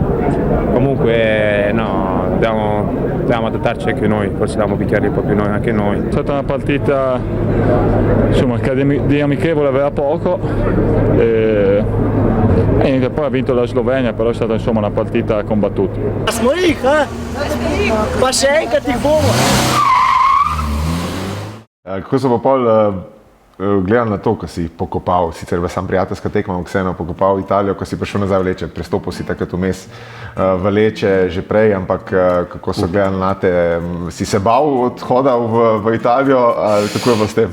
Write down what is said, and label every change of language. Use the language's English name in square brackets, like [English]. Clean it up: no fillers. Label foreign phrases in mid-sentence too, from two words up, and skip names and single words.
[Italian] Comunque no, dobbiamo adattarci anche noi, forse dobbiamo picchiare un po' più noi anche noi. È stata una partita insomma, che di amichevole aveva poco e niente, poi ha vinto la Slovenia, però è stata insomma una partita combattuta. [Slovenian] Smo jih, pa še enkrat jih bomo. Kako so pa pol gledali na to, ko si pokopal, sicer v sam prijateljska tekma, ampak vseeno pokopal Italijo, ko si prišel nazaj v Leče, prestopil si takrat vmes v Leče že prej, ampak kako so gledali na te, si se bal odhoda v Italijo, ali kako je bilo s tem?